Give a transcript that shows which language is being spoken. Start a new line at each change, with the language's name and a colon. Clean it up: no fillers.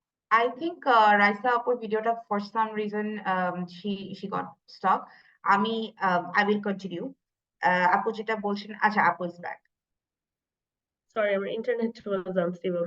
English: I think Raisa
Bangla: আপুর ভিডিওটা
English: for some reason she got stuck. I will continue.
Bangla: আপু যেটা বলছেন, আচ্ছা আপু is back.
English: Sorry, আমার internet was unstable.